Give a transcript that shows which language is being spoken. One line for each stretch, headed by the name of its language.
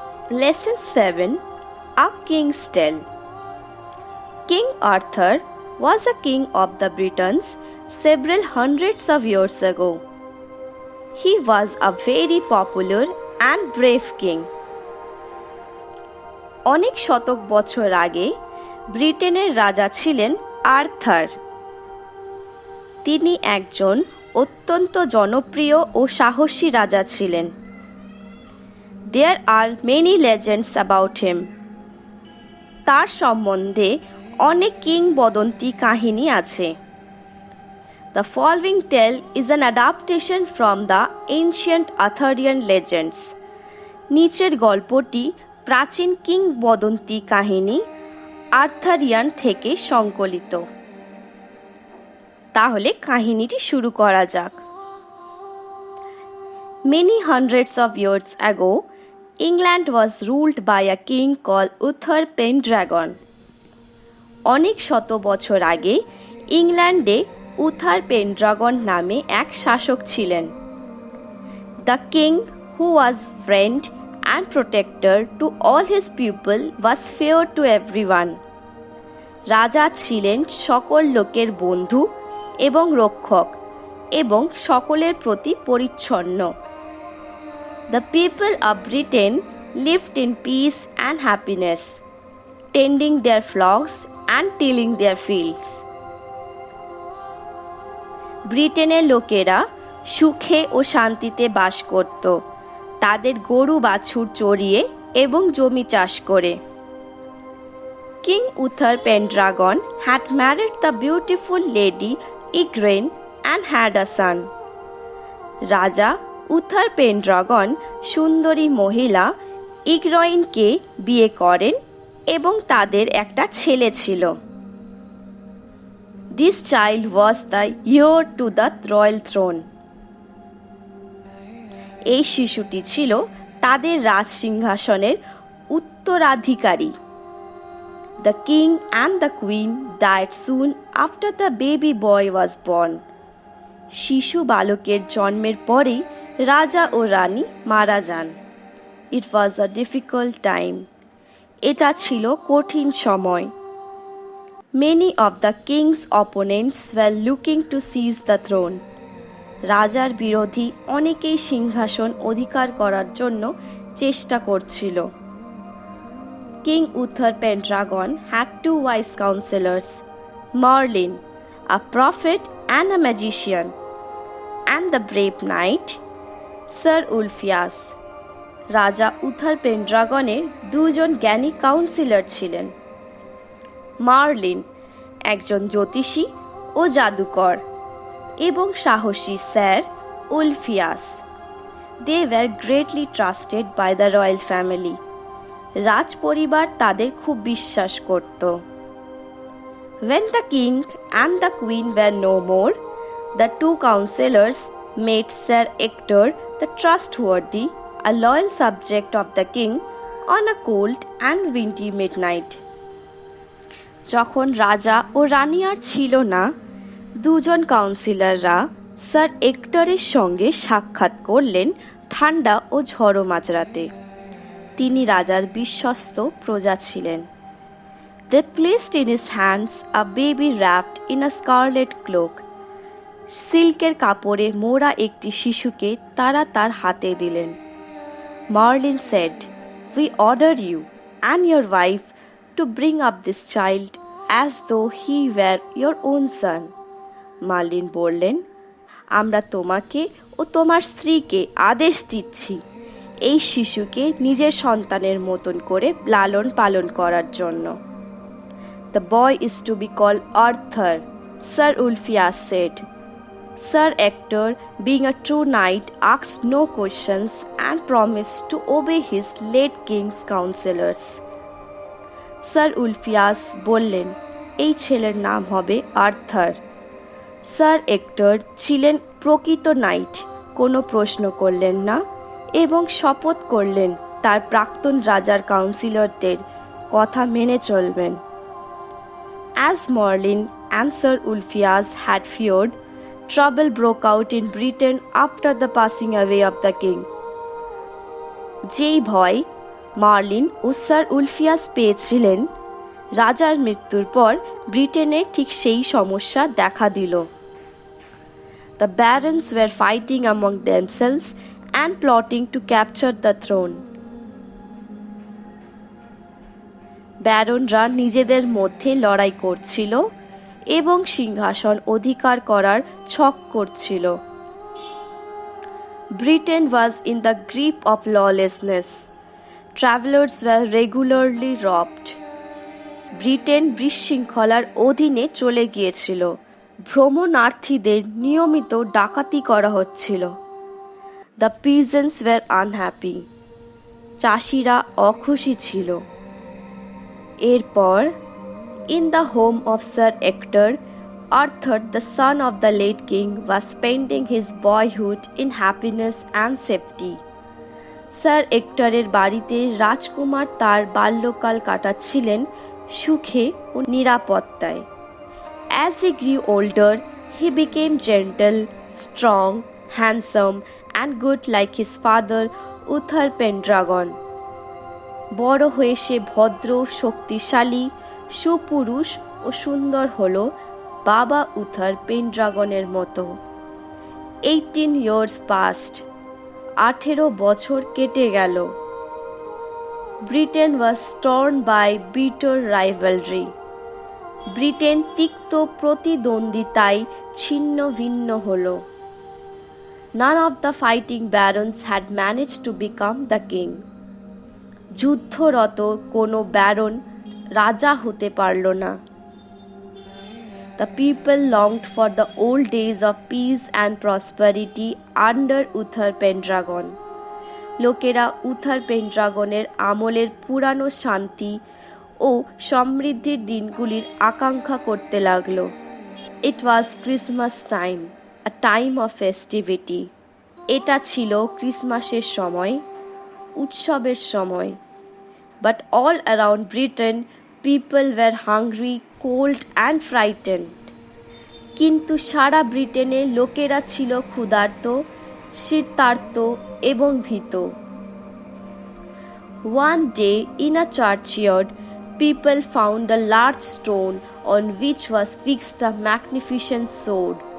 English: Lesson 7, A King's Tale. King Arthur was a king of the Britons several hundreds of years ago. He was a very popular and brave king.
Bangla: অনেক শতক বছর আগে ব্রিটেনের রাজা ছিলেন Arthur. তিনি একজন অত্যন্ত জনপ্রিয় ও সাহসী রাজা ছিলেন।
English: There are many legends about him.
Bangla: তার সম্বন্ধে অনেক কিংবদন্তি কাহিনী আছে।
English: The following tale is an adaptation from the ancient Arthurian legends.
Bangla: নিচের গল্পটি প্রাচীন কিংবদন্তি কাহিনী আর্থারিয়ান থেকে সংকলিত। তাহলে কাহিনীটি শুরু করা যাক।
English: Many hundreds of years ago, England was ruled by a king called Uther Pendragon.
Bangla: অনেক শত বছর আগে ইংল্যান্ডে উথার পেনড্রাগন নামে এক শাসক ছিলেন।
English: The king, who was friend and protector to all his people, was fair to everyone.
Bangla: রাজা ছিলেন সকল লোকের বন্ধু এবং রক্ষক এবং সকলের প্রতি পরিচ্ছন্ন।
English: The people of Britain lived in peace and happiness, tending their flocks and tilling their fields.
Bangla: ব্রিটেনের লোকেরা সুখে ও শান্তিতে বাস করত, তাদের গরু বাছুর চড়িয়ে এবং জমি চাষ করে।
English: King Uther Pendragon had married the beautiful lady Igraine and had a son.
Bangla: রাজা উথার পেনড্রাগন সুন্দরী মহিলা ইগ্রয়েনকে বিয়ে করেন এবং তাদের একটা ছেলে ছিল।
English: This child was the heir to the royal throne.
Bangla: এই শিশুটি ছিল তাদের রাজসিংহাসনের উত্তরাধিকারী।
English: The king and the queen died soon after the baby boy was born.
Bangla: শিশু বালকের জন্মের পরেই রাজা ও রানী মারা যান।
English: It was a difficult time.
Bangla: এটা ছিল কঠিন সময়।
English: Many of the king's opponents were looking to seize the throne.
Bangla: রাজার বিরোধী অনেকেই সিংহাসন অধিকার করার জন্য চেষ্টা করছিল।
English: King Uther Pendragon had two wise counselors, Merlin, a prophet and a magician, and the brave knight, Sir Ulfias.
Bangla: রাজা উথার পেনড্রাগনের দুজন জ্ঞানী কাউন্সিলর ছিলেন। মার্লিন একজন জ্যোতিষী ও জাদুকর এবং সাহসী sir Ulfius.
English: They were greatly trusted by the royal family.
Bangla: রাজ পরিবার তাদের খুব বিশ্বাস করত।
English: When the king and the queen were no more, the two counselors made Sir Hector the trustworthy, a loyal subject of the king, on a cold and windy midnight.
Bangla: যখন রাজা ও রানী আর ছিল না, দুজন কাউন্সিলররা স্যার হেক্টরের সঙ্গে সাক্ষাৎ করলেন ঠান্ডা ও ঝড়ো মাঝরাতে। তিনি রাজার বিশ্বস্ত প্রজা ছিলেন।
English: They placed in his hands a baby wrapped in a scarlet cloak.
Bangla: সিল্কের কাপড়ে মোড়া একটি শিশুকে তারা তার হাতে দিলেন।
English: Merlin said, "We order you and your wife to bring up this child as though he were your own son."
Bangla: Marlin বললেন, আমরা তোমাকে ও তোমার স্ত্রীকে আদেশ দিচ্ছি এই শিশুকে নিজের সন্তানের মতন করে লালন পালন করার জন্য।
English: The boy is to be called Arthur, Sir Ulfias said. Sir Hector, being a true knight, asked no questions and promised to obey his late king's counselors.
Bangla: Sir Ulfius বললেন, এই ছেলের নাম হবে আর্থার। স্যার হেক্টর ছিলেন প্রকৃত night, কোনো প্রশ্ন করলেন না এবং শপথ করলেন তার প্রাক্তন রাজার কাউন্সিলরদের কথা মেনে চলবেন।
English: As Merlin and Sir Ulfilas had feared, trouble broke out in Britain after the passing away of the king.
Bangla: যেই ভয় মার্লিন ও স্যার উলফিয়াস পেয়েছিলেন, রাজার মৃত্যুর পর ব্রিটেনে ঠিক সেই সমস্যা দেখা দিল।
English: The barons were fighting among themselves and plotting to capture the throne.
Bangla: ব্যারনরা নিজেদের মধ্যে লড়াই করছিল এবং সিংহাসন অধিকার করার ছক করছিল।
English: Britain was in the grip of lawlessness. Travelers were regularly robbed.
Bangla: Britain বিশৃঙ্খলার অধীনে চলে গিয়েছিল। ভ্রমণার্থীদের নিয়মিত ডাকাতি করা হচ্ছিল।
English: The peasants were unhappy.
Bangla: চাষিরা অখুশি ছিল। এরপর
English: in the home of Sir Hector, Arthur, the son of the late king, was spending his boyhood in happiness and safety.
Bangla: Sir হেক্টরের বাড়িতে রাজকুমার তার বাল্যকাল কাটাচ্ছিলেন সুখে ও নিরাপত্তায়।
English: As he grew older, he became gentle, strong, handsome, and good like his father, Uther Pendragon.
Bangla: বড় হয়ে সে ভদ্র, শক্তিশালী, সুপুরুষ ও সুন্দর হল বাবা উথার পেনড্রাগনের মতো।
English: 18 years passed.
Bangla: 18 বছর কেটে গেল।
English: Britain was torn by bitter rivalry.
Bangla: Britain তিক্ত প্রতিদ্বন্দ্বিতায় ছিন্ন ভিন্ন হল।
English: None of the fighting barons had managed to become the king.
Bangla: যুদ্ধরত কোনো ব্যারন রাজা হতে পারল না।
English: The people longed for the old days of peace and prosperity under Uther Pendragon.
Bangla: লোকেরা উথার পেন্ড্রাগনের আমলের পুরানো শান্তি ও সমৃদ্ধির দিনগুলির আকাঙ্ক্ষা করতে লাগলো।
English: It was Christmas time, a time of festivity.
Bangla: এটা ছিল ক্রিসমাসের সময়, উৎসবের সময়।
English: But all around Britain, people were hungry, cold and frightened.
Bangla: কিন্তু সারা ব্রিটেনে লোকেরা ছিল ক্ষুধার্ত, শীতার্ত এবং ভীত।
English: One day in a churchyard, people found a large stone on which was fixed a magnificent sword.